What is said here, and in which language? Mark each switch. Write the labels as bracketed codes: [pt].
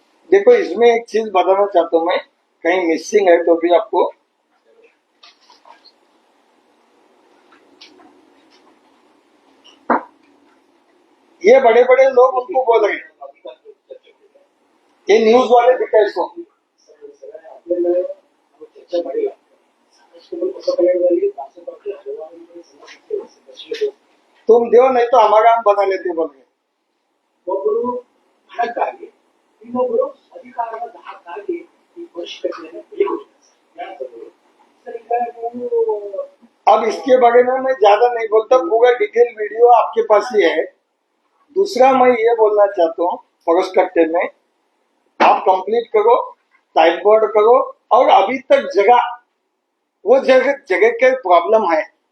[hi] देखो इसमें एक चीज बताना चाहता हूं मैं, कहीं मिसिंग है तो भी आपको, ये बड़े बड़े लोग उनको बोल रहे हैं, ये न्यूज वाले दिखा इसको, तुम दो नहीं तो हमारा हम बना लेते बोल रहे। [kn] ಒಬ್ಬರು ಹಣಕ್ಕಾಗಿ ಇನ್ನೊಬ್ಬರು ಅಧಿಕಾರದ ದಾಹಕ್ಕಾಗಿ ಈ ಪರಿಷ್ಕರಣೆಯನ್ನು ಕೈಗೊಳ್ಳುತ್ತಾರೆ। ಸರ್, ಈಗ ನೀವು [hi] अब इसके बारे में मैं ज्यादा नहीं बोलता, पूरा डिटेल वीडियो आपके पास ही है। दूसरा मैं ये बोलना चाहता हूँ, परिष्कर्ते में आप कंप्लीट करो, टाइम बोर्ड करो, और अभी तक जगह वो जगह के प्रॉब्लम है